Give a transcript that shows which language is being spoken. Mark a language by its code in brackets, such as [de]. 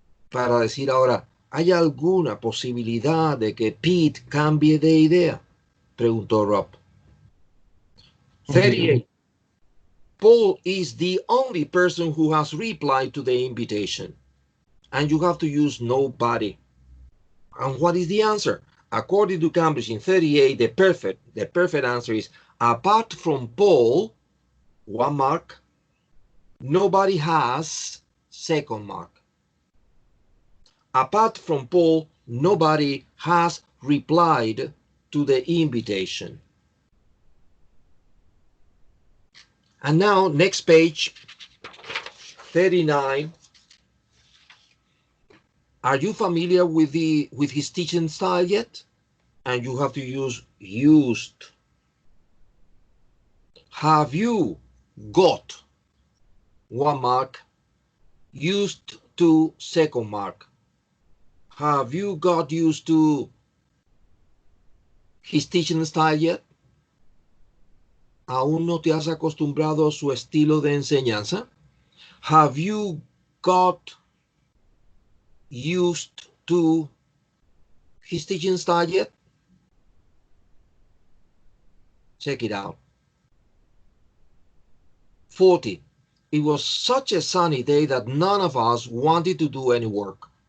[es] Para decir ahora, ¿hay alguna posibilidad de que Pete cambie de idea? Preguntó Rob. 38. [en] Paul is the only person who has replied to the invitation. And you have to use nobody. And what is the answer? According to Cambridge in 38, the perfect answer is, apart from Paul, 1 mark, nobody has, second mark. Apart from Paul, nobody has replied to the invitation. And now, next page, 39. Are you familiar with his teaching style yet? And you have to use used. Have you got, 1 mark, used to, second mark? Have you got used to his teaching style yet? [es] ¿Aún no te has acostumbrado a su estilo de enseñanza? [en] Have you got used to his teaching style yet? Check it out. 40. It was such a sunny day that none of us wanted to do any work.